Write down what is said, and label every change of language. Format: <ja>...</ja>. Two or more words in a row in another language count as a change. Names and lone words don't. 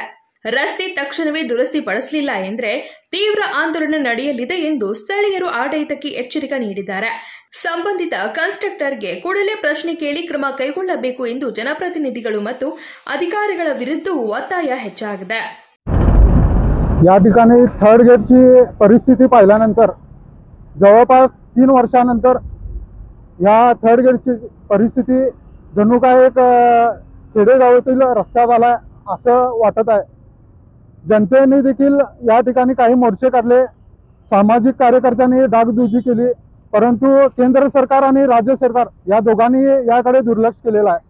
<kn>ರಸ್ತೆ ತಕ್ಷಣವೇ ದುರಸ್ತಿ ಪಡಿಸಲಿಲ್ಲ ಎಂದರೆ ತೀವ್ರ ಆಂದೋಲನ ನಡೆಯಲಿದೆ ಎಂದು ಸ್ಥಳೀಯರು ಆಡಳಿತಕ್ಕೆ ಎಚ್ಚರಿಕೆ ನೀಡಿದ್ದಾರೆ. ಸಂಬಂಧಿತ ಕನ್ಸ್ಟ್ರಕ್ಟರ್ಗೆ ಕೂಡಲೇ ಪ್ರಶ್ನೆ ಕೇಳಿ ಕ್ರಮ ಕೈಗೊಳ್ಳಬೇಕು ಎಂದು ಜನಪ್ರತಿನಿಧಿಗಳು ಮತ್ತು ಅಧಿಕಾರಿಗಳ ವಿರುದ್ಧವೂ ಒತ್ತಾಯ ಹೆಚ್ಚಾಗಿದೆ.</kn> <mr>या ठिकाणी थर्ड गेटची परिस्थिती पाहिल्यानंतर जवळपास 3 वर्षानंतर या थर्ड गेटची परिस्थिती जणू काय एक खेडेगावातील रस्ता झाला असं वाटत आहे. जनतेने देखील या ठिकाणी काही मोर्चे काढले, सामाजिक कार्यकर्त्यांनी डागडुजी केली, परंतु केंद्र सरकार आणि राज्य सरकार या दोघांनी याकडे दुर्लक्ष केलेलं आहे.</mr>